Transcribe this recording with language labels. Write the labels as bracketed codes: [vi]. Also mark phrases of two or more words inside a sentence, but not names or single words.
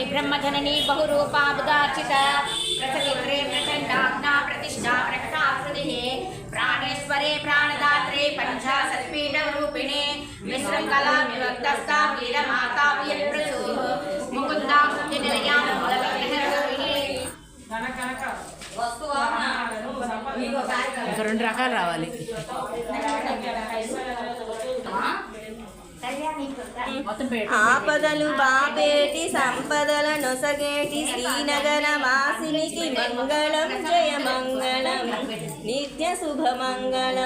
[sa] ब्रह्मजननी बहुरूपा बुधार्चिता प्रसवित्रे प्रचंडाग्ना प्रतिष्ठा प्रकटाकृतिः प्राणेश्वरे प्राणदात्रे पंचाशत्पीठ रूपिणे विशृंखला विभक्तस्था वीरमाता वीरप्रसूः मुकुन्दा मुक्तिनिलया मूलविग्रहरूपिणे [te] ఇంకా 2 రకాలు రావాలి. ఆపదలు బాపేటి సంపదల నొసగేటి శ్రీనగర వాసినికి మంగళం జయ మంగళం నిత్య శుభమంగళం.